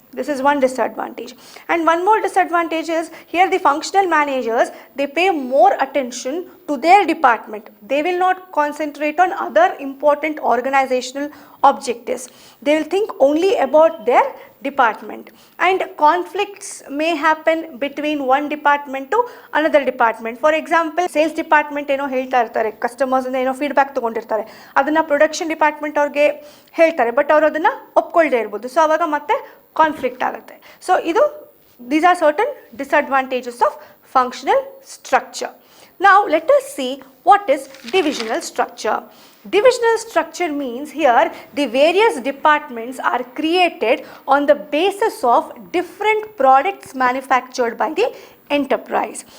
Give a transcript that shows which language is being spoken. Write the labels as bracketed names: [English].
[English] This is one disadvantage. And one more disadvantage is here the functional managers, they pay more attention to their department. They will not concentrate on other important organizational objectives. They will think only about their department, and conflicts may happen between one department to another department. For example, sales department [Kannada] ಏನೋ ಹೇಳ್ತಾ ಇರ್ತಾರೆ, customers ಇಂದ ಏನೋ feedback ತಗೊಂಡಿರ್ತಾರೆ, ಅದನ್ನ production department ಅವ್ರಿಗೆ ಹೇಳ್ತಾರೆ, but ಅವರು ಅದನ್ನ ಒಪ್ಕೊಳ್ಳದೆ ಇರ್ಬೋದು. ಸೊ ಅವಾಗ ಮತ್ತೆ ಕಾನ್ಫ್ಲಿಕ್ಟ್ ಆಗುತ್ತೆ. ಸೊ ಇದು [English] these are certain disadvantages of functional structure. Now let us see what is divisional structure. Divisional structure means here the various departments are created on the basis of different products manufactured by the enterprise.